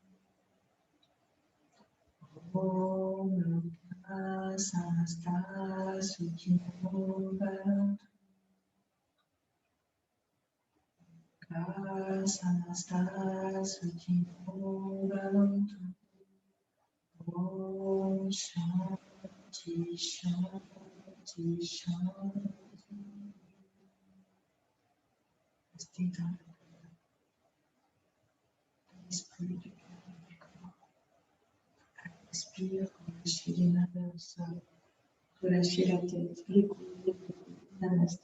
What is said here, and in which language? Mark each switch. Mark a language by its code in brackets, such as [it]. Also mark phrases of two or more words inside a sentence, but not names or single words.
[sa] Om Loka Samasta Sukhino Bhavantu. Loka Samasta Sukhino Bhavantu. Om Shanti Shanti Shanti. [fr] Restez dans l'esprit du cœur et du corps. respire, relâchez les mains vers le sol, relâchez la tête, les coudes, namasté.